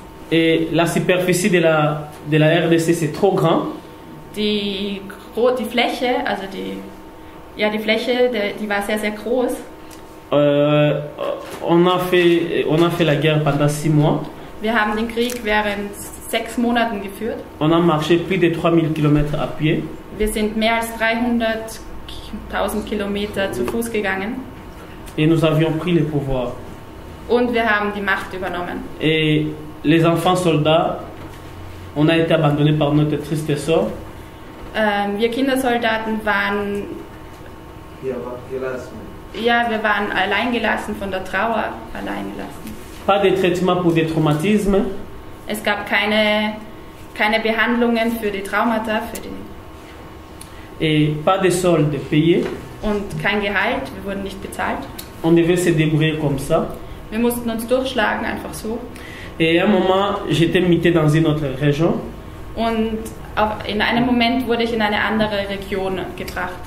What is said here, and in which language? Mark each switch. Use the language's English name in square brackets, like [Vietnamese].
[French] Et la superficie de la RDC, c'est trop grand. [German] Die Fläche, also die Fläche, die war sehr, sehr groß. [French] On a fait la guerre pendant 6 mois. [German] Wir haben den Krieg während 6 Monaten geführt. [French] On a marché plus de 3000 km à pied. [German] Wir sind mehr als 300.000 Kilometer zu Fuß gegangen. [French] Et nous avions pris le pouvoir. [German] Und wir haben die Macht übernommen. [French] Et les enfants soldats, on a été abandonnés par notre triste sort. [German] Wir Kindersoldaten waren, ja, wir waren alleingelassen von der Trauer, alleingelassen. [French] Pas de traitement pour des traumatismes. [German] Es gab keine Behandlungen für die Traumata, [French] Et pas de soldes payés. [German] und kein Gehalt, wir wurden nicht bezahlt. [French] On devait se débrouiller comme ça. [German] Wir mussten uns durchschlagen, einfach so. [French] Et à un moment, j'étais muté dans une autre région. [German] Und in einem Moment wurde ich in eine andere Region gebracht.